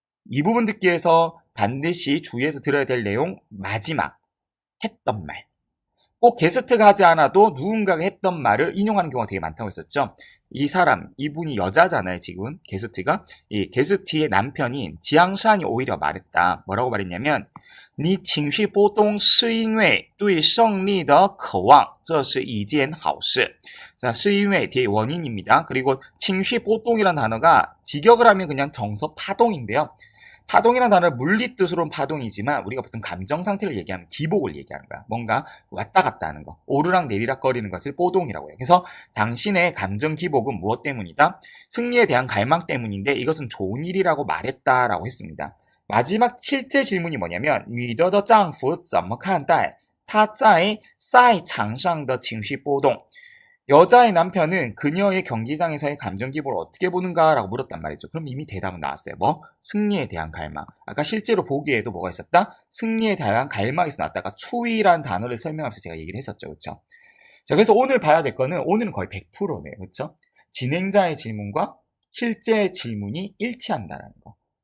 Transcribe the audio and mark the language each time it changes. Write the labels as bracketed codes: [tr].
[ko] 이 부분 듣기 위해서 반드시 주의해서 들어야 될 내용 마지막 했던 말. 꼭 게스트가 하지 않아도 누군가가 했던 말을 인용하는 경우가 되게 많다고 했었죠. 이분이 여자잖아요, 지금. 게스트가. 이 게스트의 남편인 지앙산이 오히려 말했다. 뭐라고 말했냐면, [zh] 你情绪波动是因为对胜利的渴望，这是一件好事. [ko] 자, 是因为 뒤에 원인입니다. 그리고 情绪波动이란 단어가 직역을 하면 그냥 정서 파동인데요. 파동이라는 단어는 물리 뜻으로는 파동이지만 우리가 보통 감정 상태를 얘기하면 기복을 얘기하는 거야. 뭔가 왔다 갔다 하는 거. 오르락 내리락 거리는 것을波동이라고 해요. 그래서 당신의 감정 기복은 무엇 때문이다? 승리에 대한 갈망 때문인데 이것은 좋은 일이라고 말했다라고 했습니다. 마지막 실제 질문이 뭐냐면 [zh] 你的丈夫怎么看待他在赛场上的情绪波动? [ko] 여자의 남편은 그녀의 경기장에서의 감정 기복을 어떻게 보는가라고 물었단 말이죠. 그럼 이미 대답은 나왔어요. 뭐? 승리에 대한 갈망. 아까 실제로 보기에도 뭐가 있었다? 승리에 대한 갈망에서 나왔다가 추위라는 단어를 설명하면서 제가 얘기를 했었죠. 그렇죠? 자, 그래서 오늘 봐야 될 거는 오늘은 거의 100%네요. 그렇죠? 진행자의 질문과 실제 질문이 일치한다는 거.